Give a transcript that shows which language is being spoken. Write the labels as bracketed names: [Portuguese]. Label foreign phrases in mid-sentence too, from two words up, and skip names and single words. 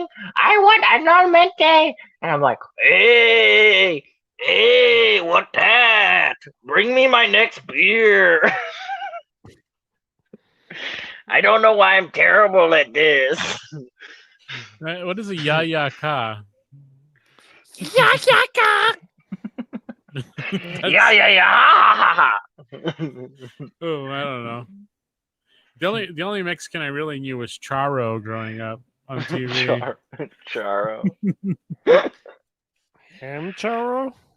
[English] I want annulmente. And I'm like, hey, what that? Bring me my next beer. I don't know why I'm terrible at this. Right, what is a ya-ya-ka? Ya-ya-ka! Yeah. Oh, I don't know. The only Mexican I really knew was Charo growing up on TV. Charo. Ham Charo?